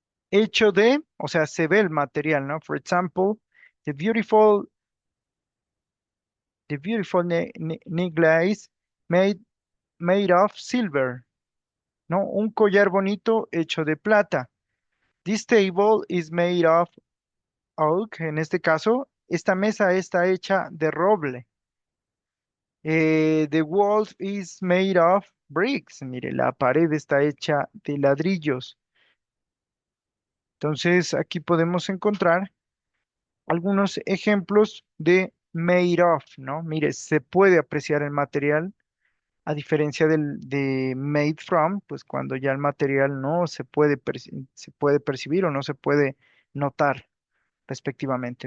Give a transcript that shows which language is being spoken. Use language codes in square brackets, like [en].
[es] Hecho de, o sea, se ve el material, ¿no? [en] For example, the beautiful, the beautiful necklace made, made of silver, ¿no? [es] Un collar bonito hecho de plata. [en] This table is made of oak. [es] En este caso, esta mesa está hecha de roble. [en] The wall is made of bricks. [es] Mire, la pared está hecha de ladrillos. Entonces, aquí podemos encontrar algunos ejemplos de made of, ¿no? Mire, se puede apreciar el material a diferencia de made from, pues cuando ya el material no se puede, se puede percibir o no se puede notar respectivamente.